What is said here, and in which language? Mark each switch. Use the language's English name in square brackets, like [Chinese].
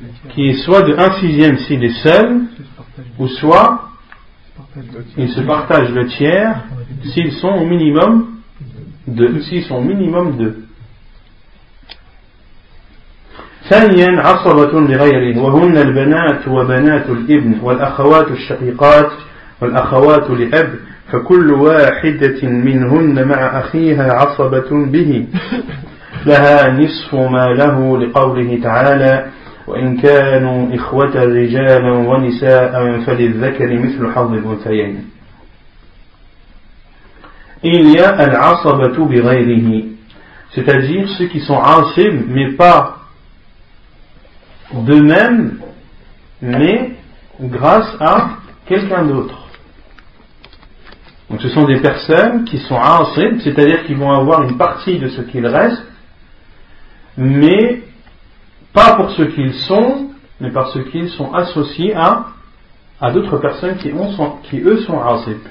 [French] Qui est soit de 1/6 s'il est seul, ou soit ils se partagent le tiers s'ils sont au minimum deux. S'ils sont au minimum deux. [Arabic] ثانياً عصبة لغير وهن البنات وبنات الابن والأخوات الشقيقات والأخوات لأب فكل واحدة منهن مع أخيها عصبة به لها نصف ما له لقوله تعالى وإن كانوا إخوة رجالا ونساء فللذكر مثل حظ الأنثيين. إلياء العصبة بغيره. [French] C'est-à-dire ceux qui sont عصب mais pas d'eux-mêmes, mais grâce à quelqu'un d'autre. Donc ce sont des personnes qui sont asib, c'est-à-dire qu'ils vont avoir une partie de ce qu'il reste, mais pas pour ce qu'ils sont, mais parce qu'ils sont associés à d'autres personnes qui eux sont asib.